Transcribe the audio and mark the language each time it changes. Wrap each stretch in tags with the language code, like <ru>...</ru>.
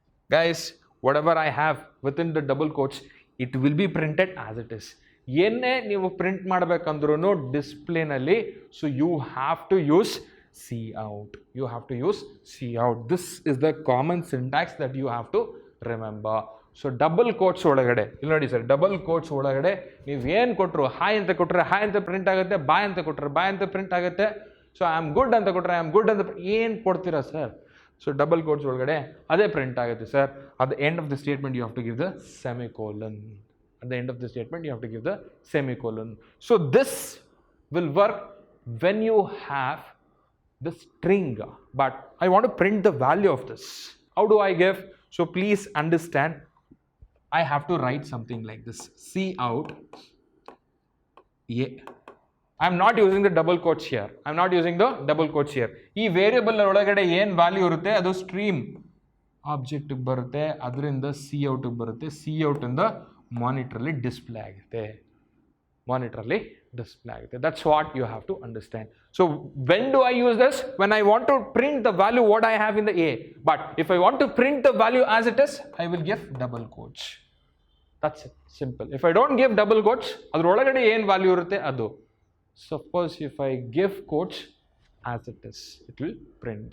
<en>Guys, whatever I have within the double quotes, it will be printed as it is.</en> <kn>ಏನೇ ನೀವು print ಮಾಡಬೇಕಂದ್ರೂ ಡಿಸ್ಪ್ಲೇನಲ್ಲಿ,</kn> <en>So you have to use cout. You have to use cout. This is the common syntax that you have to remember.</en> <kn>So double quotes ಒಳಗಡೆ ಇಲ್ಲಿ ನೋಡಿ sir, double quotes ಒಳಗಡೆ ನೀವು ಏನು ಕೊಟ್ಟರು, hi ಅಂತ ಕೊಟ್ಟರೆ ಹಾಯ್ ಅಂತ ಪ್ರಿಂಟ್ ಆಗುತ್ತೆ, ಬಾಯ್ ಅಂತ ಕೊಟ್ಟರೆ ಬಾಯ್ ಅಂತ ಪ್ರಿಂಟ್ ಆಗುತ್ತೆ. ಸೊ ಐ ಆಮ್ ಗುಡ್ ಅಂತ ಕೊಟ್ಟರೆ ಐ ಆಮ್ ಗುಡ್ ಅಂತ ಏನು ಕೊಡ್ತೀರಾ ಸರ್? ಸೊ ಡಬಲ್ ಕೋಟ್ಸ್ ಒಳಗಡೆ ಅದೇ ಪ್ರಿಂಟ್ ಆಗುತ್ತೆ sir.</kn> <en>At the end of the statement you have to give the semicolon. At the end of the statement you have to give the semicolon. So this will work when you have the string, but I want to print the value of this. How do I give? So please understand, I have to write something like this, cout. I'm not using the double quotes here. I'm not using the double quotes here.</en> <kn>ಈ variable ಒಳಗಡೆ ಏನು value ಇರುತ್ತೆ ಅದು stream object ಬರುತ್ತೆ, ಅದರಿಂದ cout ಬರುತ್ತೆ, cout ಇಂದ ಮಾನಿಟ್ರಲ್ಲಿ display ಆಗುತ್ತೆ, ಮಾನಿಟ್ರಲ್ಲಿ</kn> <en>display. That's what you have to understand. So when do I use this? When I want to print the value what I have in the A. But if I want to print the value as it is, I will give double quotes. That's it. Simple. If I don't give double quotes,</en> <kn>adrolagade ಏನು value irutte adu.</kn> <en>Suppose if I give quotes as it is, it will print.</en>